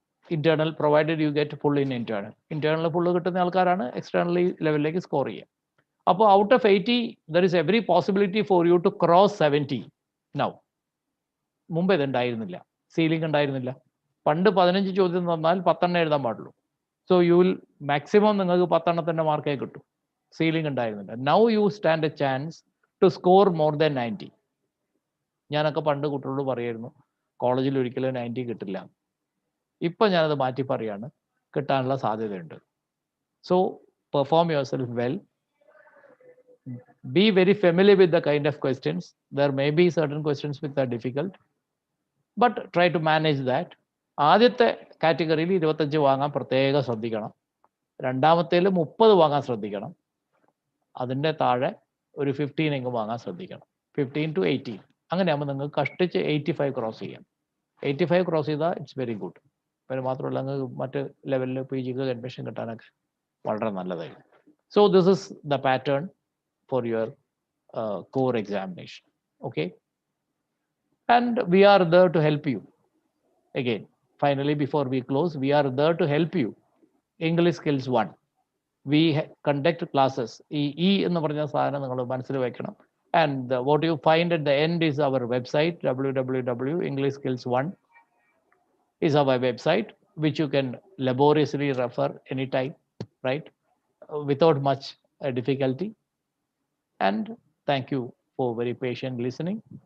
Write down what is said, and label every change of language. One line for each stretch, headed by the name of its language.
English: internal provided you get full in internal
Malayalam: full കിട്ടുന്ന ആൾക്കാരാണ് externally ലെവലിലേക്ക് സ്കോർ ചെയ്യുക.
English: അപ്പോൾ out of 80 there is every possibility for you to cross 70 now.
Malayalam: മുമ്പ് ഇത് ഉണ്ടായിരുന്നില്ല, സീലിംഗ് ഉണ്ടായിരുന്നില്ല. പണ്ട് 15 ചോദ്യം തന്നാൽ 10 എണ്ണം എഴുതാൻ പാടുള്ളൂ.
English: So you will maximum
Malayalam: നിങ്ങൾക്ക് 10 മാർക്കേ കിട്ടും. സീലിംഗ് ഉണ്ടായിരുന്നില്ല.
English: Now you stand a chance to score more than 90.
Malayalam: ഞാനൊക്കെ പണ്ട് കുട്ടികളോട് പറയായിരുന്നു കോളേജിൽ ഒരിക്കലും 90 കിട്ടില്ല. ഇപ്പൊ ഞാനത് മാറ്റി പറയാണ്, കിട്ടാനുള്ള സാധ്യതയുണ്ട്.
English: So perform yourself well. Be very familiar with the kind of questions. There may be certain questions which are difficult, but try to manage that.
Malayalam: ആദ്യത്തെ കാറ്റഗറിയിൽ 25 വാങ്ങാൻ പ്രത്യേകം ശ്രദ്ധിക്കണം. രണ്ടാമത്തേൽ 30 വാങ്ങാൻ ശ്രദ്ധിക്കണം. അതിൻ്റെ താഴെ ഒരു 15 വാങ്ങാൻ ശ്രദ്ധിക്കണം. 15 to 18. അങ്ങനെയാകുമ്പോൾ നിങ്ങൾക്ക് കഷ്ടിച്ച് 85 ക്രോസ് ചെയ്യാം. 85 ക്രോസ് ചെയ്താൽ
English: It's very good.
Malayalam: പിന്നെ മാത്രമല്ല നിങ്ങൾക്ക് മറ്റ് ലെവലിൽ PGക്ക് അഡ്മിഷൻ കിട്ടാനൊക്കെ വളരെ നല്ലതായിരിക്കും.
English: So this is the pattern for your core examination. Okay, and we are there to help you. Again, finally, before we close, we are there to help you. English Skills 1. We conduct classes.
Malayalam: E എന്ന് പറഞ്ഞ സാധനം നിങ്ങൾ മനസ്സിൽ വെക്കണം.
English: And what you find at the end is our website, www.EnglishSkillsOne is our website, which you can laboriously refer anytime, right? Without much difficulty. And thank you for very patient listening.